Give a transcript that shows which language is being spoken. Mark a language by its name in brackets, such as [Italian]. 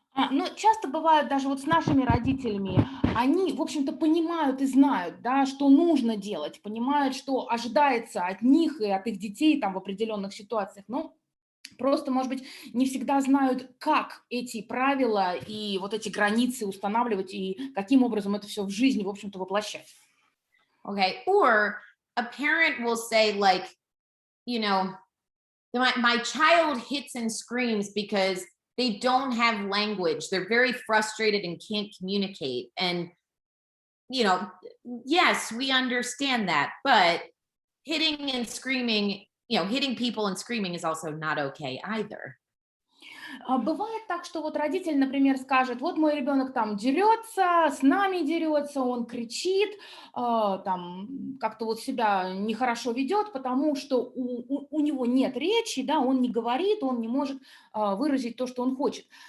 [Russian] Но часто бывает даже вот с нашими родителями, они, в общем-то, понимают и знают, да, что нужно делать, понимают, что ожидается от них и от их детей там в определенных ситуациях, но просто, может быть, не всегда знают, как эти правила и вот эти границы устанавливать и каким образом это все в жизни, в общем-то, воплощать. [English] Okay. Or a parent will say, like, you know, my child hits and screams because they don't have language. They're very frustrated and can't communicate. And, you know, yes, we understand that, but hitting and screaming, hitting people and screaming is also not okay either. [Russian] Бывает так, что вот родитель, например, скажет: вот мой ребенок там дерется, с нами дерется, он кричит, там как-то вот себя нехорошо ведет, потому что у него нет речи, да, он не говорит, он не может выразить то, что он хочет.